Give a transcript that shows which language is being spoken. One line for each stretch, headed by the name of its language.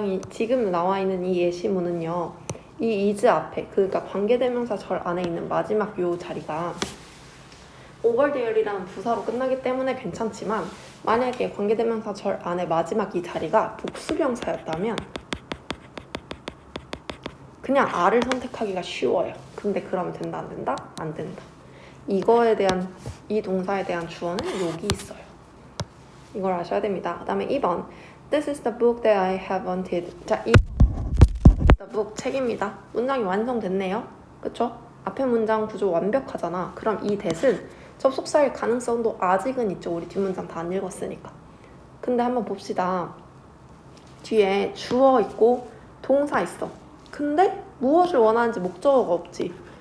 Korean: 지금 나와 있는 이 예시문은요, 이 is 앞에, 그러니까 관계대명사 절 안에 있는 마지막 요 자리가
English: over there
Korean: 이라는 부사로 끝나기 때문에 괜찮지만 만약에 관계대명사 절 안에 마지막 이 자리가 복수명사였다면 그냥 R을 선택하기가 쉬워요. 근데 그러면 된다, 안 된다? 안 된다. 이 동사에 대한 주어는 여기 있어요. 이걸 아셔야 됩니다. 그 다음에 2번.
English: This is the book that I have wanted.
Korean: 자, 이
English: the book
Korean: 책입니다. 문장이 완성됐네요. 그쵸? 앞에 문장 구조 완벽하잖아. 그럼 이 that은 접속사일 가능성도 아직은 있죠. 우리 뒷문장 다 안 읽었으니까. 근데 한번 봅시다. 뒤에 주어 있고 동사 있어. 근데 무엇을 원하는지 목적어가 없지.